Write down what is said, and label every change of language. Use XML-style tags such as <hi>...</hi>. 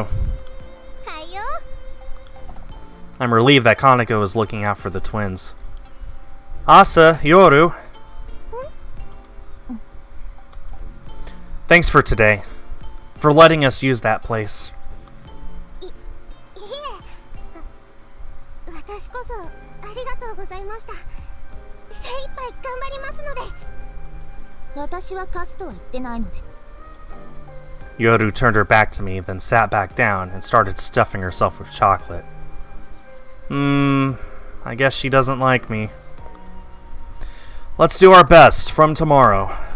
<ja>はいよ。</ja> <en>I'm relieved that Kaneko is looking out for the twins. Asa, Yoru. Thanks for today. For letting us use that place.</en> <ja>いえ、私こそありがとうございました。精一杯頑張りますので。私は貸すとは言ってないので。</ja> <en>Yoru turned her back to me, then sat back down and started stuffing herself with chocolate. I guess she doesn't like me. Let's do our best from tomorrow.</en>